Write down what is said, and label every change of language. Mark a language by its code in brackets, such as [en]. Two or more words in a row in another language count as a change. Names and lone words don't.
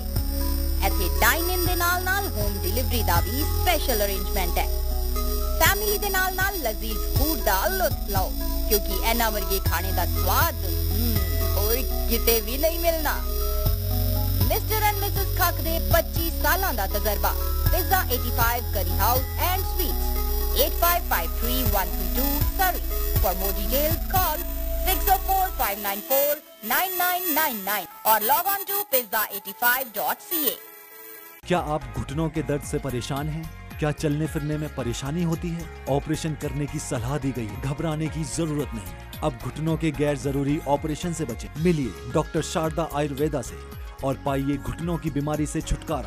[pa] ਇੱਥੇ [en] dine in [pa] ਦੇ ਨਾਲ [en] home delivery [pa] ਦਾ ਵੀ [en] special arrangement [pa] ਹੈ। ਫੈਮਿਲੀ ਦੇ ਨਾਲ ਲਜ਼ੀਜ਼ ਫੂਡ ਦਾ ਲੁਤਫ ਲਓ, ਕਿਉਂਕਿ ਇਹਨਾਂ ਵਰਗੇ ਖਾਣੇ ਦਾ ਸਵਾਦ ਹੋਰ ਕਿਤੇ ਵੀ ਨਹੀਂ ਮਿਲਣਾ। ਮਿਸਟਰ ਐਂਡ ਮਿਸਿਸ ਖੱਕ ਦੇ 25 ਸਾਲਾਂ ਦਾ ਤਜਰਬਾ। [en] Pizza 85 Curry House and Sweets, 8553-132 Surrey. For more details, call 604-594-9999 or log on to pizza85.ca. [hi] क्या आप घुटनों के दर्द से परेशान हैं? क्या चलने फिरने में परेशानी होती है? ऑपरेशन करने की सलाह दी गई है, घबराने की जरूरत नहीं। अब घुटनों के गैर जरूरी ऑपरेशन से बचें। मिलिए डॉक्टर शारदा आयुर्वेदा से और पाइए घुटनों की बीमारी से छुटकारा।